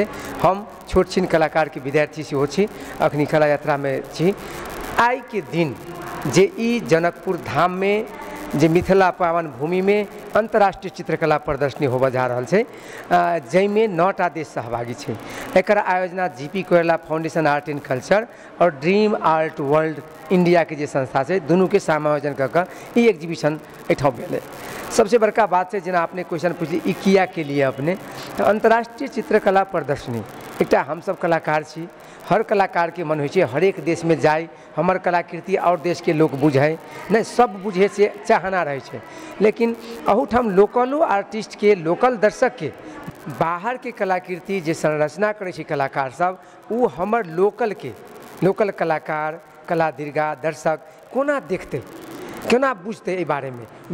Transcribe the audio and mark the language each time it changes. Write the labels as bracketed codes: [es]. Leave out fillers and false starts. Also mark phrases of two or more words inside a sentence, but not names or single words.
[mai] हम छोट छिन कलाकार के विद्यार्थी सेहो छी, अखनी कला यात्रा में छी। आई के दिन जे ई जनकपुर धाम में जे मिथिला पावन भूमि में अंतर्राष्ट्रीय चित्रकला प्रदर्शनी होबा जा रहल छै, जैमे 9टा देश सहभागी छै। एकर आयोजना जीपी कोइराला फाउंडेशन आर्ट एंड कल्चर और ड्रीम आर्ट वर्ल्ड इंडिया के जे संस्था छै, दुनू के समायोजन कर ई एग्जीबिशन एठाम भेलै। सबसे बड़का बात है, जेना आपने क्वेश्चन पूछली ई किया के लिए अपने, तो अंतर्राष्ट्रीय चित्रकला प्रदर्शनी एकटा हम सब कलाकार छी, हर कलाकार के मन हो हर एक देश में जाए हमर कलाकृति और देश के लोग बुझे नहीं, सब बुझे से चाहना रहे छै। लेकिन अहूठाम लोकलो आर्टिस्ट के लोकल दर्शक के बाहर के कलाकृति जे संरचना करे छै कलाकार सब वो हमर लोकल कलाकार कला दीर्घा दर्शक कोना देखते केना बुझते ए बारे में।